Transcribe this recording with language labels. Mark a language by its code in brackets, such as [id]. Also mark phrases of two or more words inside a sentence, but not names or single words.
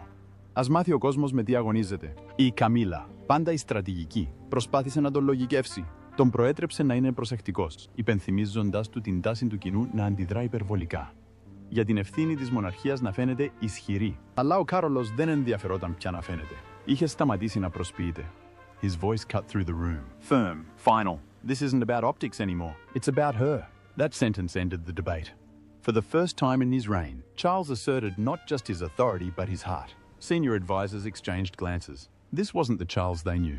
[el] Ας μάθει ο κόσμος με τι αγωνίζεται. Η Καμίλα, πάντα η στρατηγική, προσπάθησε να τον λογικεύσει. Τον προέτρεψε να είναι προσεκτικός, υπενθυμίζοντας του την τάση του κοινού να αντιδρά υπερβολικά. Για την ευθύνη της μοναρχίας να φαίνεται ισχυρή. Αλλά ο Κάρολος δεν ενδιαφερόταν πια να φαίνεται. Είχε σταματήσει να προσποιείται. [en] His voice cut through the room. Firm, final. This isn't about optics anymore. It's about her. That sentence ended the debate. For the first time in his reign, Charles asserted not just his authority but his heart. Senior advisors exchanged glances. This wasn't the Charles they knew.